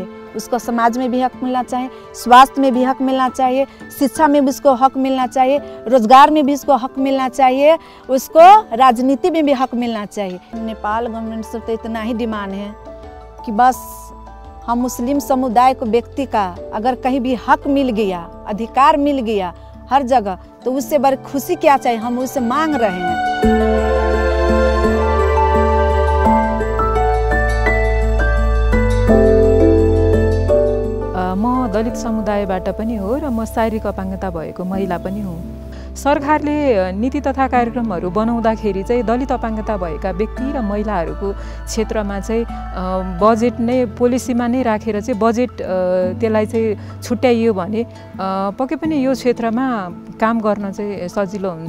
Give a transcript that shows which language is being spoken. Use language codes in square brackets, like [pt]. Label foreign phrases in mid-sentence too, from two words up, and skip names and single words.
[hi] उसको समाज में भी हक मिलना चाहिए, स्वास्थ्य में भी हक मिलना चाहिए, शिक्षा में भी उसको हक मिलना चाहिए, रोजगार में भी उसको हक मिलना चाहिए, उसको राजनीति में भी हक मिलना चाहिए। नेपाल गवर्नमेंट से तो इतना ही डिमांड है कि बस हम मुस्लिम समुदाय को व्यक्ति का अगर कहीं भी हक मिल गया, अधिकार मिल गया हर जगह, तो उससे बड़ी खुशी क्या चाहिए, हम उससे मांग रहे हैं। [ne] म दलित समुदायबाट पनि हो र म शारीरिक अपाङ्गता भएको महिला पनि हुँ। सरकारले नीति तथा कार्यक्रमहरू बनाउँदाखेरि चाहिँ दलित अपाङ्गता भएका व्यक्ति र महिलाहरूको क्षेत्रमा चाहिँ बजेट नै पोलिसीमा नै राखेर चाहिँ बजेट त्यसलाई चाहिँ छुट्याइयो भने पक्कै पनि यो क्षेत्रमा काम गर्न चाहिँ सजिलो हुन्छ।